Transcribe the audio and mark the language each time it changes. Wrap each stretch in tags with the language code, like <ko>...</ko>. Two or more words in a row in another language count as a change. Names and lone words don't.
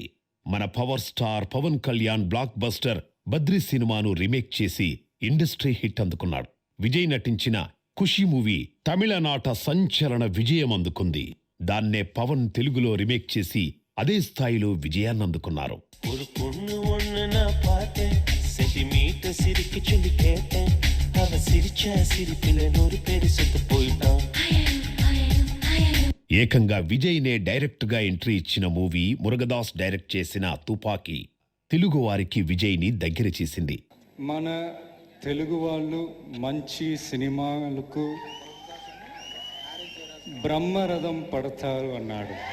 <te>మన పవర్ స్టార్ పవన్ కళ్యాణ్ బ్లాక్ బస్టర్ బద్రి సినిమాను రీమేక్ చేసి ఇండస్ట్రీ హిట్ అందుకున్నాడు. విజయ్ నటించిన ఖుషి మూవీ తమిళనాట సంచలన విజయం అందుకుంది. దాన్నే పవన్ తెలుగులో రీమేక్ చేసి అదే స్థాయిలో విజయాన్ని అందుకున్నారు.</te> <ta>ஒரு பொண்ணு ஒண்ணு நான் பார்த்தேன், சென்டிமீட்டர் சிரிக்க சொல்லி கேட்டேன், அவ சிரிச்ச சிரிப்பில 100 பேரு செத்து போயிட்டான்.</ta> <te>ఏకంగా విజయ్నే డైరెక్ట్గా ఎంట్రీ ఇచ్చిన మూవీ మురుగదాస్ డైరెక్ట్ చేసిన తుపాకీ తెలుగు వారికి విజయ్ని దగ్గర చేసింది. మన తెలుగు వాళ్ళు మంచి సినిమాలకు బ్రహ్మరథం పడతారు అన్నాడు.</te>